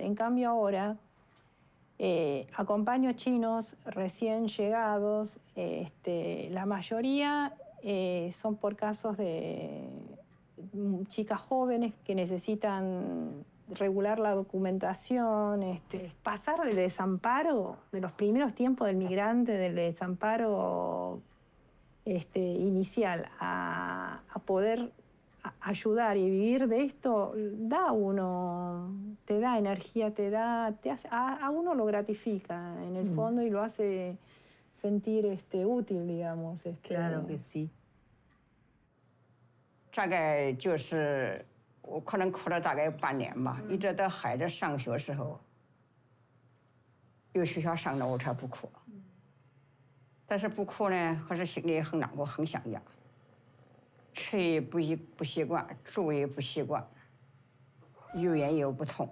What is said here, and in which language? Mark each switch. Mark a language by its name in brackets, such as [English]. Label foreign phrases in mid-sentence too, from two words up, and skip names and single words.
[Spanish] En cambio ahora acompaño chinos recién llegados, la mayoría son por casos de chicas jóvenes que necesitan regular la documentación, pasar del desamparo, de los primeros tiempos del migrante, del desamparo inicial, a poder ayudar y vivir de esto, te da energía, a uno lo gratifica en el fondo y lo hace sentir útil, digamos. Claro que sí. [Chinese] 大概就是我可能哭了大概半年吧，一直到孩子上学时候，有学校上了我才不哭。但是不哭呢，可是心里很难过，很想家。吃也不习惯，住也不习惯，语言又不通。